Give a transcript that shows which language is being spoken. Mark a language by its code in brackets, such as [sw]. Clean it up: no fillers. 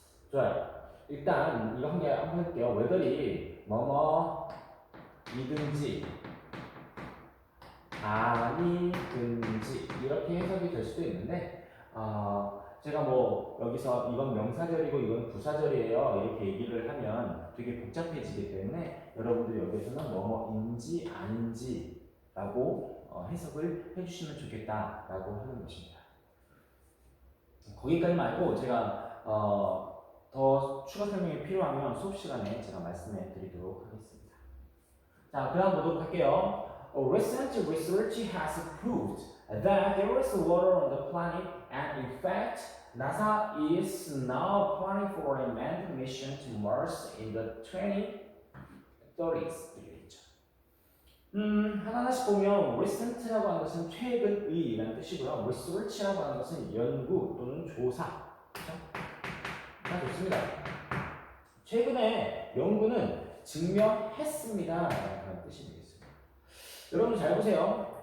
[ko] 좋아요. 일단 이거 한번 해볼게요. 웨더리 뭐뭐이든지 아니든지 이렇게 해석이 될 수도 있는데 제가 뭐 여기서 이건 명사절이고 이건 부사절이에요 이렇게 얘기를 하면 되게 복잡해지기 때문에 여러분들이 여기서는 뭐뭐인지 아닌지 라고 해석을 해주시면 좋겠다라고 하는 것입니다. 거기까지 말고 제가 더 추가 설명이 필요하면 수업 시간에 제가 말씀해 드리도록 하겠습니다. 자, 그 다음 보도록 할게요. [en] Recent research has proved that there is water on the planet, and in fact, NASA is now planning for a manned mission to Mars in the 2030s. [ko] 하나하나씩 보면 recent라고 하는 것은 최근의라는 뜻이고요. research라고 하는 것은 연구 또는 조사. 그렇죠? 자, 좋습니다. 최근에 연구는 증명했습니다. 라는 뜻이 되겠습니다. 여러분 잘 보세요.